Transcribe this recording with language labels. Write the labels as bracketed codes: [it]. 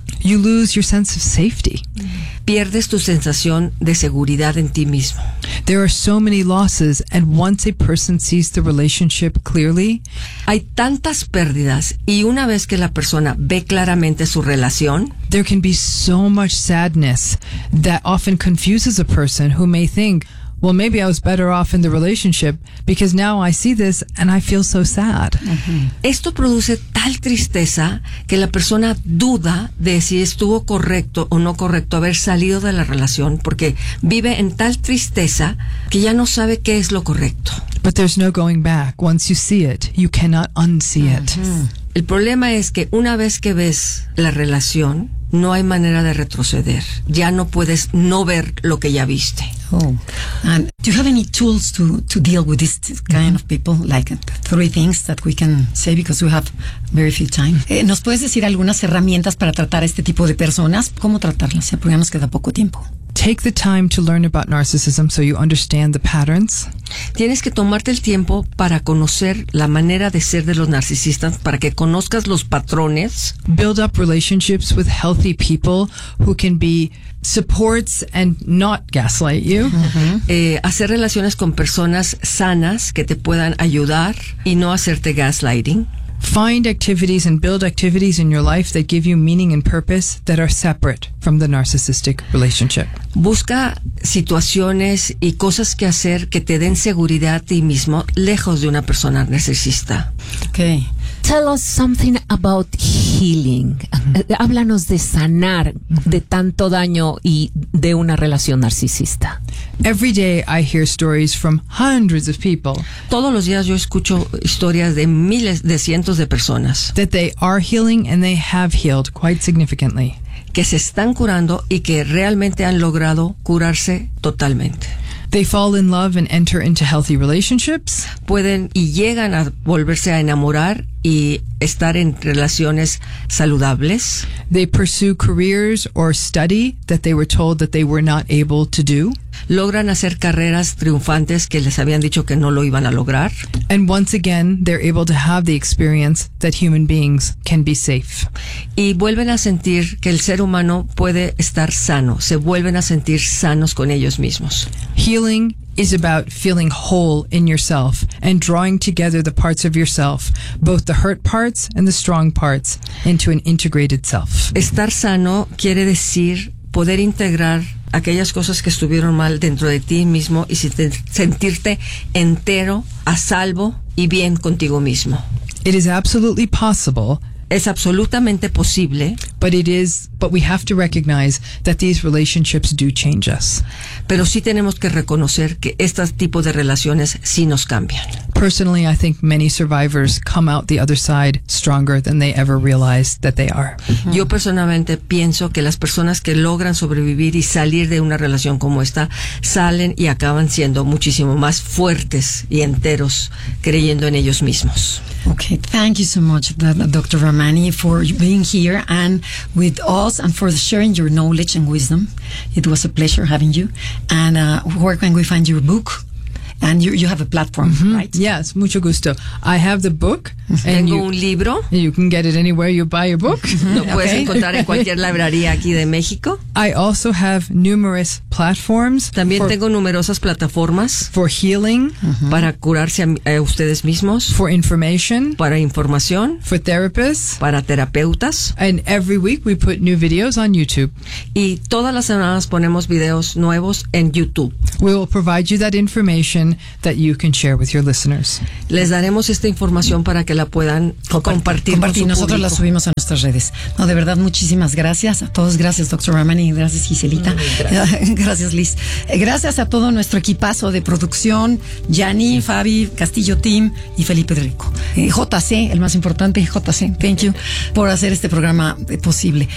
[en] You lose your sense of safety. [es] Pierdes tu sensación de seguridad en ti mismo. [en] There are so many losses, and once a person sees the relationship clearly, [es] hay tantas pérdidas, y una vez que la persona ve claramente su relación, [en] there can be so much sadness that often confuses a person who may think, well, maybe I was better off in the relationship because now I see this and I feel so sad. Uh-huh. [es] Esto produce tal tristeza que la persona duda de si estuvo correcto o no correcto haber salido de la relación porque vive en tal tristeza que ya no sabe qué es lo correcto. [en] But there's no going back. Once you see it, you cannot unsee it. Uh-huh. [es] El problema es que una vez que ves la relación, no hay manera de retroceder. Ya no puedes no ver lo que ya viste. Oh. [en] And do you have any tools to deal with this kind of people? Like three things that we can say because we have very few time. [es] ¿Nos puedes decir algunas herramientas para tratar a este tipo de personas? ¿Cómo tratarlas? Porque ya nos queda poco tiempo. [en] Take the time to learn about narcissism so you understand the patterns. [es] Tienes que tomarte el tiempo para conocer la manera de ser de los narcisistas, para que conozcas los patrones. [en] Build up relationships with healthy people who can be supports and not gaslight you. Uh-huh. [es] Hacer relaciones con personas sanas que te puedan ayudar y no hacerte gaslighting. [en] Find activities and build activities in your life that give you meaning and purpose that are separate from the narcissistic relationship. [es] Busca situaciones y cosas que hacer que te den seguridad a ti mismo lejos de una persona narcisista. [en] Okay. Tell us something about healing. Mm-hmm. [es] Háblanos de sanar de tanto daño y de una relación narcisista. [en] Every day I hear stories from hundreds of people. [es] Todos los días yo escucho historias de miles, de cientos de personas. [en] That they are healing and they have healed quite significantly. [es] Que se están curando y que realmente han logrado curarse totalmente. [en] They fall in love and enter into healthy relationships. [es] Pueden y llegan a volverse a enamorar y estar en relaciones saludables. [en] They pursue careers or study that they were told that they were not able to do. [es] Logran hacer carreras triunfantes que les habían dicho que no lo iban a lograr. [en] And once again, they're able to have the experience that human beings can be safe. [es] Y vuelven a sentir que el ser humano puede estar sano. Se vuelven a sentir sanos con ellos mismos. [en] Healing is about feeling whole in yourself and drawing together the parts of yourself, both the hurt parts and the strong parts, into an integrated self. [es] Estar sano quiere decir poder integrar aquellas cosas que estuvieron mal dentro de ti mismo y sentirte entero, a salvo y bien contigo mismo. [en] It is absolutely possible. [es] Es absolutamente posible. [en] But we have to recognize that these relationships do change us. [es] Pero sí tenemos que reconocer que este tipo de relaciones sí nos cambian. [en] Personally, I think many survivors come out the other side stronger than they ever realized that they are. Uh-huh. [es] Yo personalmente pienso que las personas que logran sobrevivir y salir de una relación como esta salen y acaban siendo muchísimo más fuertes y enteros creyendo en ellos mismos. [en] Okay, thank you so much, Dr. Ramani, for being here and with us and for sharing your knowledge and wisdom. It was a pleasure having you. And where can we find your book? And you have a platform, mm-hmm. right? Yes, [es] mucho gusto. [en] I have the book. [es] And tengo un libro. [en] You can get it anywhere you buy your book. [es] Lo puedes encontrar en cualquier librería aquí de México. [en] I also have numerous platforms. [es] También tengo numerosas plataformas. [en] For healing. [es] Mm-hmm. Para curarse a ustedes mismos. [en] For information. [es] Para información. [en] For therapists. [es] Para terapeutas. [en] And every week we put new videos on YouTube. [es] Y todas las semanas ponemos videos nuevos en YouTube. [en] We will provide you that information that you can share with your listeners. [es] Les daremos esta información para que la puedan compartir con nosotros público. La subimos a nuestras redes. No, de verdad, muchísimas gracias a todos. Gracias, Dr. Ramani. Gracias, Giselita. Gracias. Gracias, Liz. Gracias a todo nuestro equipazo de producción, Gianni, sí. Fabi, Castillo Team y Felipe Rico. JC, el más importante, JC, [en] thank you, [es] por hacer este programa posible.